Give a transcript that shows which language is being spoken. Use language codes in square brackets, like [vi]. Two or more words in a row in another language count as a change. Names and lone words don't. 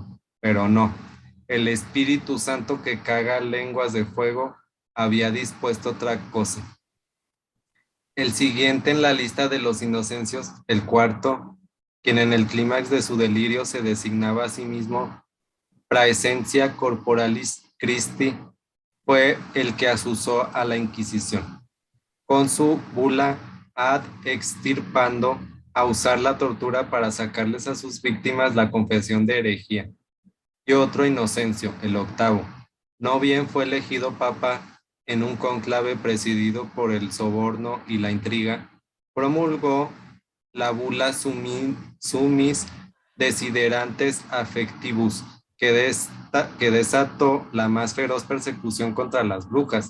[es] Pero no, el Espíritu Santo que caga lenguas de fuego había dispuesto otra cosa. El siguiente en la lista de los inocencios, el cuarto, quien en el clímax de su delirio se designaba a sí mismo [la] praesentia corporalis Christi, [es] fue el que asusó a la Inquisición, con su bula ad extirpando, a usar la tortura para sacarles a sus víctimas la confesión de herejía. Y otro Inocencio, el octavo, no bien fue elegido papa en un conclave presidido por el soborno y la intriga, promulgó la bula Sumis Desiderantes Affectivus, que desató la más feroz persecución contra las brujas.